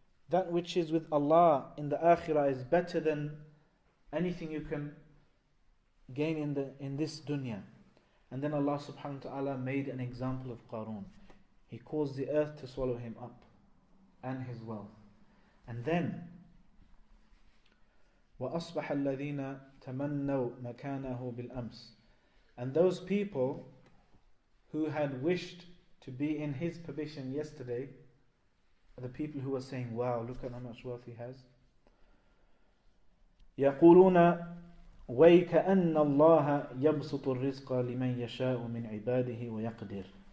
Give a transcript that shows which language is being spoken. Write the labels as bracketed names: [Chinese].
[English] That which is with Allah in the akhirah is better than anything you can gain in this dunya. And then Allah subhanahu wa ta'ala made an example of Qarun. He caused the earth to swallow him up and his wealth. And then [Arabic] وَأَصْبَحَ الَّذِينَ تَمَنَّوْا مَكَانَهُ بِالْأَمْسِ. [English] And those people who had wished to be in his position yesterday are the people who were saying, wow, look at how much wealth he has. [Arabic] يَقُولُونَ وَيْكَأَنَّ اللَّهَ يَبْسُطُ الرِّزْقَ لِمَنْ يَشَاءُ مِنْ عِبَادِهِ وَيَقْدِرُ.